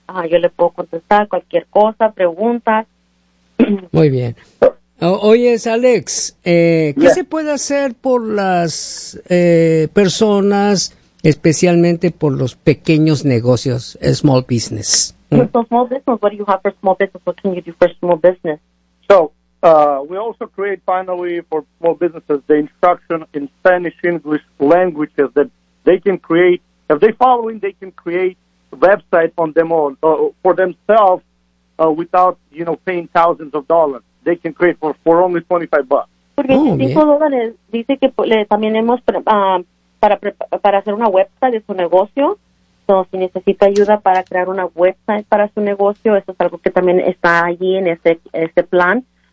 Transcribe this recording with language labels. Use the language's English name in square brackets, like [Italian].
[Spanish] Yo le puedo contestar cualquier cosa, preguntas. Muy bien. Oye, Alex, ¿qué se puede hacer por las personas, especialmente por los pequeños negocios, [English] small business? So small business, what do you have for small business? What can you do for small business? So, we also create finally for small businesses the instruction in Spanish, English languages that they can create. If they follow in, they can create a website on them all, for themselves without, you know, paying thousands of dollars. They can create for only $25. [Spanish] Porque $25 dice que también hemos para hacer una website de su negocio. Entonces, si necesita ayuda para crear una website para su negocio, eso es algo que también está allí en ese plan.